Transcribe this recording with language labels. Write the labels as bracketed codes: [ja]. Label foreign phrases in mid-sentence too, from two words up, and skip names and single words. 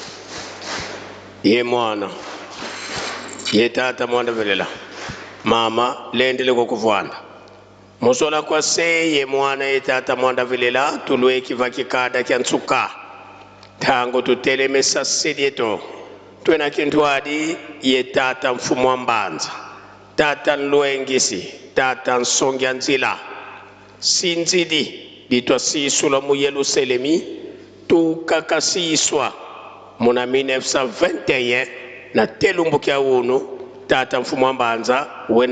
[kg] ye mwana ye tata mwanda vilela mama lendele kukuvwana musola kwa se ye mwana ye tata mwanda vilela tulwe kiva kikada kiantsuka tango tutelemesa sidi yeto twena kintwadi ye tata mfumu wa mbanza tata nluengisi tata nsongya nzila sinzidi ditwa sisula mu Yerusalemi tukakasiswa muna 1921 na telumbu kya unu tata mfumu wa mbanza wena